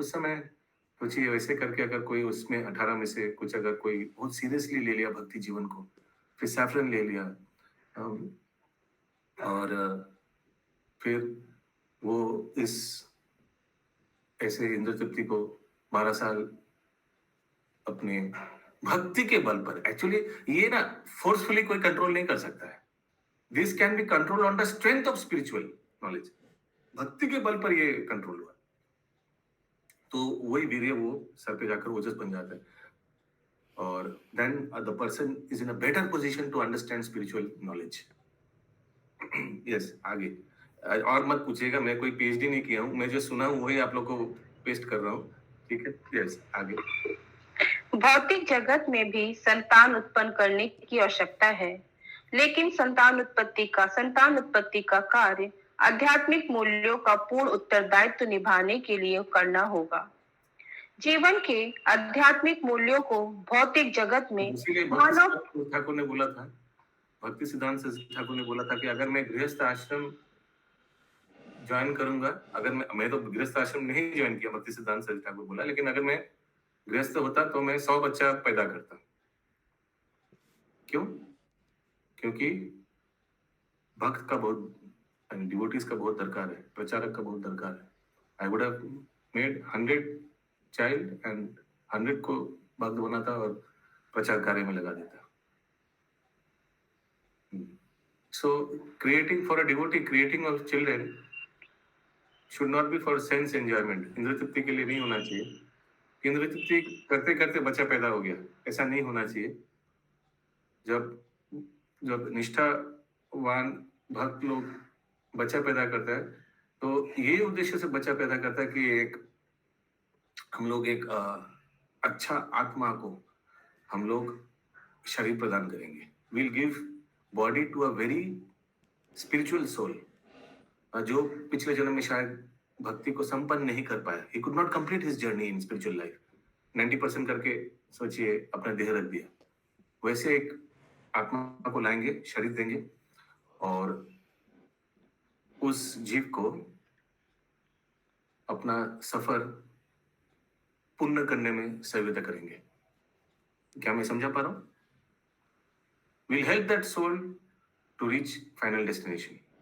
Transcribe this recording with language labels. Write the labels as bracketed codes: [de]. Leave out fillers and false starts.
[hi] उस समय सोचिए वैसे करके अगर कोई उसमें 18 में से कुछ अगर कोई बहुत सीरियसली ले लिया भक्ति जीवन को, फिर सैफरन ले लिया, और फिर वो इस ऐसे इंद्र तृप्ति को 12 साल अपने भक्ति के बल पर, एक्चुअली ये ना फोर्सफुली कोई कंट्रोल नहीं कर सकता है, [en] This can be control on the strength of spiritual knowledge. [hi] भक्ति के बल पर ये कंट्रोल हुआ, तो वही वीर्य वो सर पे जाकर ओजस बन जाता है। [en] और then the person is in a better position to understand spiritual knowledge. [hi] Yes, आगे और मत पूछिएगा, मैं कोई PhD नहीं किया हूँ, मैं जो सुना हूँ वही आप लोग को पेस्ट कर रहा हूँ, ठीक है? Yes, आगे। भौतिक जगत में भी संतान उत्पन्न करने की आवश्यकता है, लेकिन संतान उत्पत्ति का कार्य आध्यात्मिक मूल्यों का पूर्ण उत्तरदायित्व निभाने के लिए करना होगा। जीवन के आध्यात्मिक मूल्यों को भौतिक जगत में मानव ठाकुर ने बोला था, भक्ति सिद्धांत ठाकुर ने बोला था कि अगर मैं गृहस्थ आश्रम ज्वाइन करूंगा, अगर मैं तो गृहस्थ आश्रम नहीं ज्वाइन किया, भक्ति सिद्धांत ठाकुर बोला, लेकिन अगर मैं गृहस्थ होता तो मैं 100 बच्चा पैदा करता। क्यों? क्योंकि भक्त का बहुत, डिवोटीज का बहुत दरकार है, प्रचारक का बहुत दरकार है। [en] I would have made 100 child and [hi] 100 को भक्त बनाता और प्रचार कार्य में लगा देता। [en] So creating for a devotee, creating of children should not be for sense enjoyment. [hi] Indra तृप्ति के लिए नहीं होना चाहिए। इंद्र तृप्ति करते करते बच्चा पैदा हो गया, ऐसा नहीं होना चाहिए। जब निष्ठावान भक्त लोग बच्चा पैदा करता है तो ये उद्देश्य से बच्चा पैदा करता है कि हम लोग एक अच्छा आत्मा को हम लोग शरीर प्रदान करेंगे। [en] We'll give body to a very spiritual soul, [hi] जो पिछले जन्म में शायद भक्ति को संपन्न नहीं कर पाया। [en] He could not complete his journey in spiritual life. [hi] 90% करके सोचिए अपना देह रख दिया। वैसे एक आत्मा को लाएंगे, शरीर देंगे और उस जीव को अपना सफर पूर्ण करने में सहायता करेंगे। क्या मैं समझा पा रहा हूं? [en] Will help that soul to reach final destination.